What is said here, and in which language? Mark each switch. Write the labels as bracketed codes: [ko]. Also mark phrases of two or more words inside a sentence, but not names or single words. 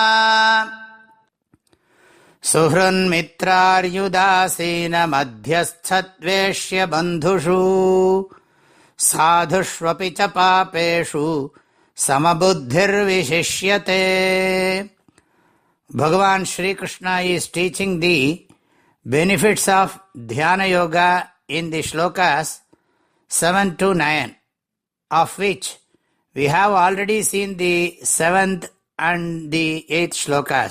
[sa] ಸುಹೃನ್ಮಿತ್ರಾರ್ಯುದಾಸೀನ ಮಧ್ಯಸ್ಥದ್ವೇಷ್ಯ ಬಂಧುಷು ಸಾಧುಷ್ವಪಿ ಚ ಪಾಪೇಷು ಸಮಬುದ್ಧಿರ್ವಿಶಿಷ್ಯತೆ. [en] Bhagavan Shri Krishna is teaching the benefits of Dhyana Yoga in the shlokas 7 to 9, of which we have already seen the 7th and the 8th shlokas.